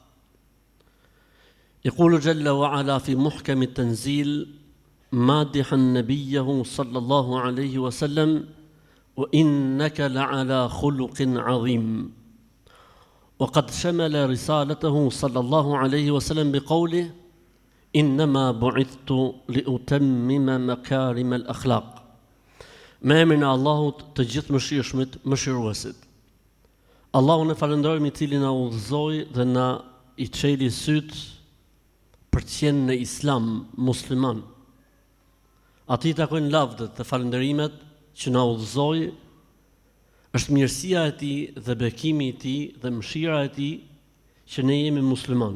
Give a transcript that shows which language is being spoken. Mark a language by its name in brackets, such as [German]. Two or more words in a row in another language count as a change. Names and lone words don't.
[Arabic] يقول جل وعلا في محكم التنزيل مادحا نبيه صلى الله عليه وسلم وإنك لعلى خلق عظيم وقد شمل رسالته صلى الله عليه وسلم بقوله إنما بعثت لأتمم مكارم الأخلاق [Albanian] Me emrin e Allahut të gjithë mëshirshmit, mëshiruesit. Allahun e falenderojmë I cili na udhëzoi dhe na I çeli syt për të qenë në Islam musliman. Atij takojnë lavdët dhe falënderimet që na udhëzoi, është mirësia e Tij dhe bekimi I Tij dhe mëshira e Tij që ne jemi musliman.